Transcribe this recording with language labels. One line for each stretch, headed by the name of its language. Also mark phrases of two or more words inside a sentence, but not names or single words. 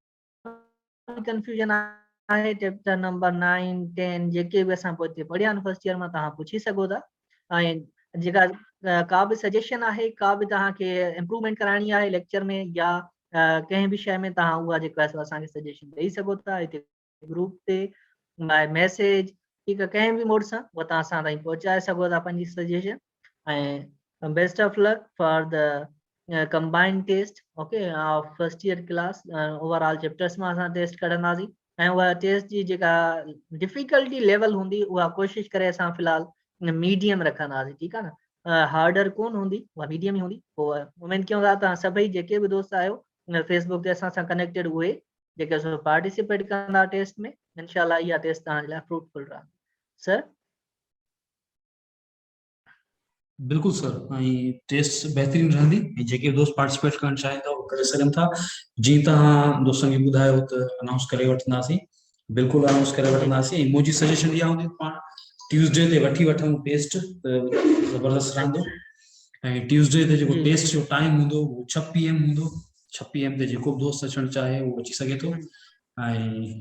Sindhi: कंफ्यूजन आहे
English: chapter number
Sindhi: 9 10 जेके बि असां पोइ हिते पढ़िया आहिनि
English: first year
Sindhi: मां तव्हां पुछी सघो था ऐं जेका का बि सजेशन आहे का बि तव्हांखे इम्प्रूवमेंट कराइणी आहे लेक्चर में या कंहिं बि शइ में तव्हां उहा जेको आहे असांखे सजेशन ॾेई सघो था हिते ग्रुप ते
English: by message
Sindhi: ठीकु आहे कंहिं बि मोड सां उहा तव्हां असां ताईं पहुचाए सघो था पंहिंजी सजेशन ऐं
English: best of luck for the combined test okay first year class overall chapters
Sindhi: में असां टेस्ट कढंदासीं ऐं उहा टेस्ट जी जेका
English: difficulty level
Sindhi: हूंदी उहा कोशिशि करे असां फ़िलहालु मीडियम रखंदासीं ठीकु आहे न हार्डर कोन हूंदी उहा मीडियम ई हूंदी पोइ उमेद कयूं था तव्हां सभई जेके बि दोस्त आहियो फेसबुक ते असां सां कनेक्टेड उहे जेके पार्टिसिपेट कंदा टेस्ट में इनशाला इहा टेस्ट तव्हांजे लाइ फ्रूटफुल रहंदी सर बिल्कुल सर टेस्ट बेहतरीन रहंदी जेके दोस्त पार्टिसिपेट करण चाहिनि था उहे करे सघनि था जीअं तव्हां दोस्तनि खे ॿुधायो त अनाउंस करे वठंदासीं बिल्कुलु अनाउंस करे वठंदासीं मुंहिंजी सजेशन इहा हूंदी पाण ट्यूसडे ते वठी वठूं टेस्ट ज़बरदस्त रहंदो ऐं ट्यूसडे ते जेको टेस्ट जो टाइम हूंदो उहो 6 PM हूंदो 6 PM ते जेको बि दोस्त अचणु चाहे उहो अची सघे थो ऐं